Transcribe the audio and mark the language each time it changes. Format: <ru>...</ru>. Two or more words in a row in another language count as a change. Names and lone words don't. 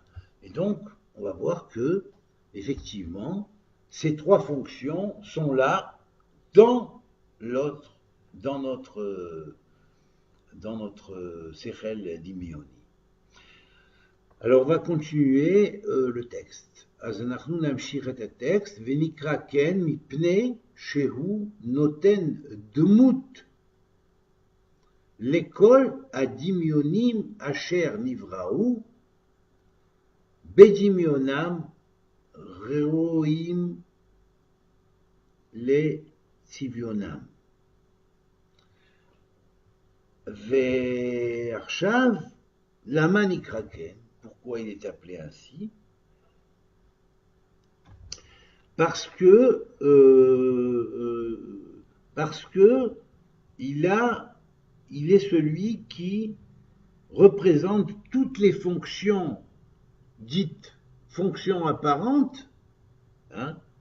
<fr>Et donc, on va voir que, effectivement, ces 3 fonctions sont là dans notre</fr> <he>שכל דמיוני.</he> <fr>Alors, on va continuer le texte.</fr> <he>אז אנחנו נמשיך את הטקסט, ונקרא כן מפני שהוא נותן דמות לכל הדמיונים אשר נבראו בדמיונם ראויים לצביונם. ועכשיו, למה נקרא כן?</he> <fr>Pourquoi il est appelé ainsi? Parce que il est celui qui représente toutes les fonctions dites fonctions apparentes, hein,</fr>